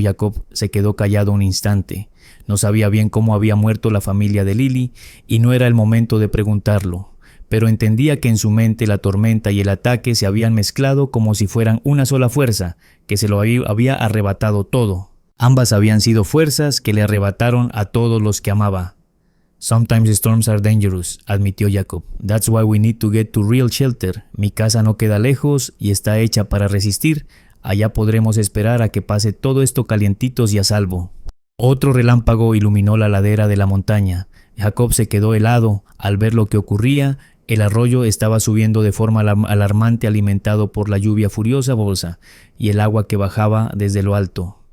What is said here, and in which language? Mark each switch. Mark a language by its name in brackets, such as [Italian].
[Spanish] Jacob se quedó callado un instante. No sabía bien cómo había muerto la familia de Lily y no era el momento de preguntarlo, pero entendía que en su mente la tormenta y el ataque se habían mezclado como si fueran una sola fuerza, que se lo había arrebatado todo. Ambas habían sido fuerzas que le arrebataron a todos los que amaba. [English] Sometimes storms are dangerous, [Spanish] admitió Jacob. [English] That's why we need to get to real shelter. [Spanish] Mi casa no queda lejos y está hecha para resistir. Allá podremos esperar a que pase todo esto calientitos y a salvo. Otro relámpago iluminó la ladera de la montaña. Jacob se quedó helado al ver lo que ocurría. El arroyo estaba subiendo de forma alarmante, alimentado por la lluvia furiosa bolsa y el agua que bajaba desde lo alto.